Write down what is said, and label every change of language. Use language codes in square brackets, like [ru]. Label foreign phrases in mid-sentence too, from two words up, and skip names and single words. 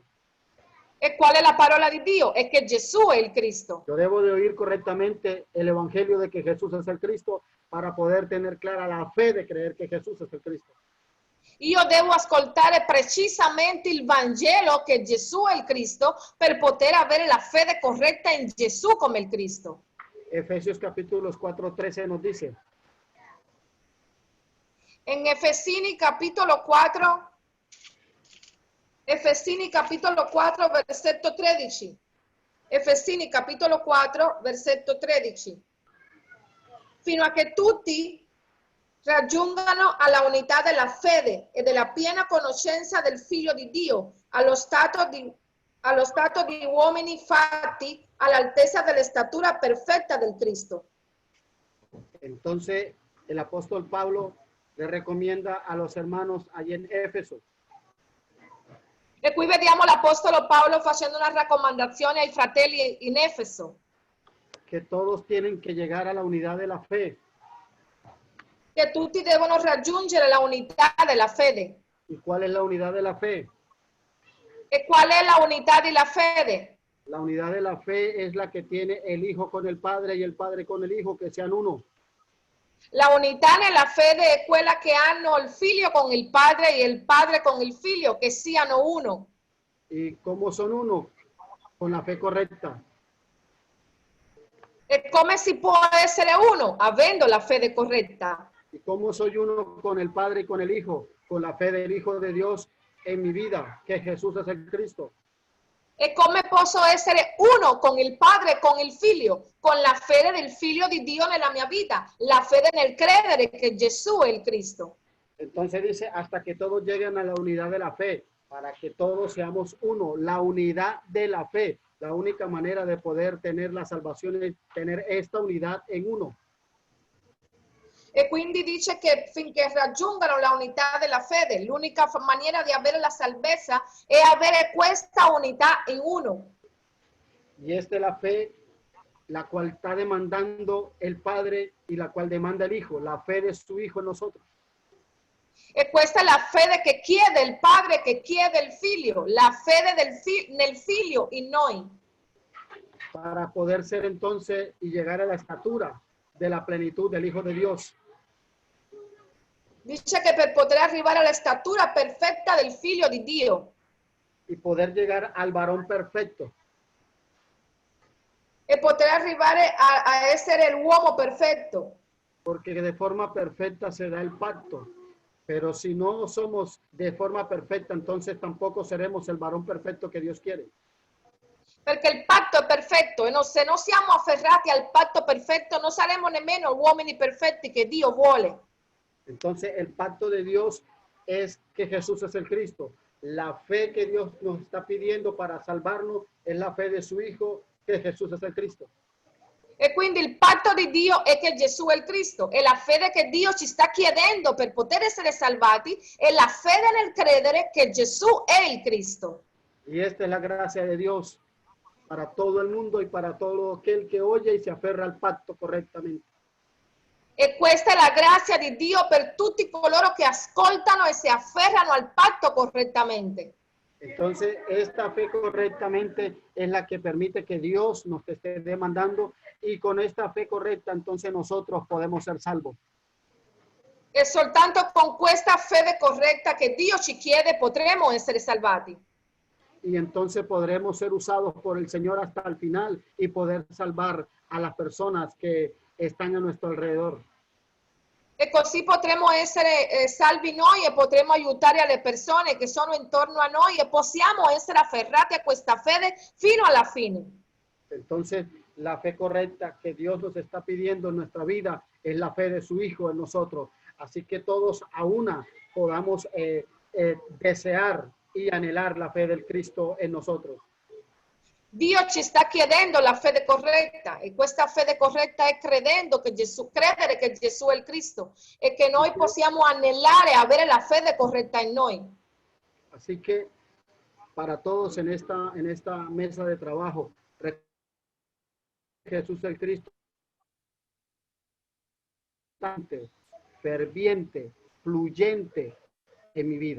[it] E qual è la parola di Dio? È che Gesù è il Cristo. [es] Yo debo de oír correctamente el evangelio de que Jesús es el Cristo para poder tener clara la fe de creer que Jesús es el Cristo. [it] Io devo ascoltare precisamente il Vangelo che Gesù è il Cristo per poter avere la fede corretta in Gesù come il Cristo. [es] Efesios capítulos 4:13 nos dice, [it] En Efesini capitolo 4, versetto 13. Efesini capitolo 4, versetto 13. Fino a che tutti raggiungano alla unità della fede e della piena conoscenza del Figlio di Dio, allo stato di uomini fatti all'altezza della statura perfetta del Cristo. [es] entonces el apóstol Pablo le recomienda a los hermanos allí en Éfeso [it] E qui vediamo l'Apostolo Paolo facendo una raccomandazione ai fratelli in Efeso, [es] que todos tienen que llegar a la unidad de la fe. [it] che tutti devono raggiungere la unità della fede. [es] ¿Y cuál es la unidad de la fe? [it] E qual è la unità della fede? [es] La unidad de la fe es la que tiene el Hijo con el Padre y el Padre con el Hijo, que sean uno. [it] La unità nella fede è quella che hanno il figlio con il padre e il padre con il figlio, che siano uno. [es] ¿Y cómo son uno? Con la fe correcta. [it] E come si può essere uno? Avendo la fede corretta. [es] ¿Y cómo soy uno con el Padre y con el Hijo? Con la fe del Hijo de Dios en mi vida, que Jesús es el Cristo. [it] E come posso essere uno con il padre e con il figlio? Con la fede del figlio di Dio nella mia vita, la fede nel credere che Gesù è il Cristo. [es] Entonces dice, hasta que todos lleguen a la unidad de la fe, para que todos seamos uno, la unidad de la fe. La única manera de poder tener la salvación es tener esta unidad en uno. [it] E quindi dice che finché raggiungano la unità della fede, l'unica maniera di avere la salvezza è avere questa unità in uno. [es] Y esta es la fe la cual está demandando el Padre y la cual demanda el Hijo, la fe de su Hijo en nosotros. [it] E questa è la fede che chiede il Padre, che chiede il Figlio, la fede nel Figlio in noi. [es] Para poder ser entonces y llegar a la estatura de la plenitud del Hijo de Dios. [it] Dice che per poter arrivare alla statura perfetta del Figlio di Dio. [es] Y poder llegar al varón perfecto. [it] E poter arrivare a essere l'uomo perfetto. [es] Porque de forma perfecta se da el pacto. Pero si no somos de forma perfecta, entonces tampoco seremos el varón perfecto que Dios quiere. [it] Perché il patto è perfetto e se non siamo afferrati al patto perfetto non saremo nemmeno uomini perfetti che Dio vuole. [es] Entonces el pacto de Dios es que Jesús es el Cristo. La fe que Dios nos está pidiendo para salvarnos es la fe de su Hijo, que Jesús es el Cristo. [it] E quindi il patto di Dio è che Gesù è il Cristo e la fede che Dio ci sta chiedendo per poter essere salvati è la fede nel credere che Gesù è il Cristo. [es] Y esta es la gracia de Dios para todo el mundo y para todo aquel que oye y se aferra al pacto correctamente. [it] E questa è la grazia di Dio per tutti coloro che ascoltano e si afferrano al patto correttamente. [es] Entonces, esta fe correctamente es la que permite que Dios nos esté demandando y con esta fe correcta, entonces nosotros podemos ser salvos. [it] E soltanto con questa fede corretta che Dio ci chiede potremo essere salvati. [es] Y entonces podremos ser usados por el Señor hasta el final y poder salvar a las personas que están a nuestro alrededor. [it] E così potremo essere salvi noi e potremo aiutare le persone che sono intorno a noi e possiamo essere afferrati a questa fede fino alla fine. [es] Entonces, la fe correcta que Dios nos está pidiendo en nuestra vida es la fe de su Hijo en nosotros. Así que todos a una podamos desear y anhelar la fe del Cristo en nosotros. [it] Dio ci sta chiedendo la fede corretta e questa fede corretta è credere che Gesù è il Cristo e che noi possiamo anelare avere la fede corretta in noi. [es] Así que para todos en esta mesa de trabajo, Jesús el Cristo, ferviente, fluyente en mi vida.